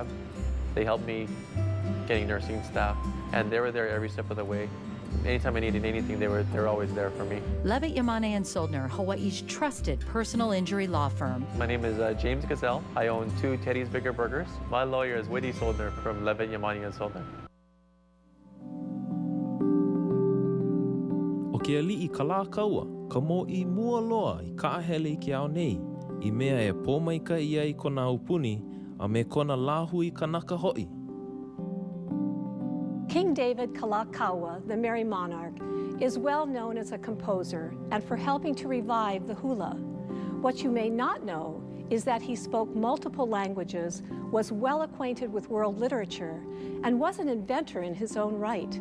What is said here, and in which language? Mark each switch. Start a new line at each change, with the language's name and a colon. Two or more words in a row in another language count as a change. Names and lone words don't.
English: They helped me getting nursing staff, and they were there every step of the way. Anytime I needed anything, they were always there for me. Levitt, Iolani, and Soldner, Hawaii's trusted personal injury law firm. My name is James Gazelle. I own 2 Teddy's Bigger Burgers. My lawyer is Whitty Soldner from Levitt, Iolani, and Soldner.
Hawaiian: O ke ali'i ka lā kaua, ka mo'i mua loa I ka ahele I ke ao nei, I mea e pōmaika ia I kona upuni, a me kona lāhui kanaka ho'i.
English: King David Kalakaua, the Merry Monarch, is well known as a composer and for helping to revive the hula. What you may not know is that he spoke multiple languages, was well acquainted with world literature, and was an inventor in his own right.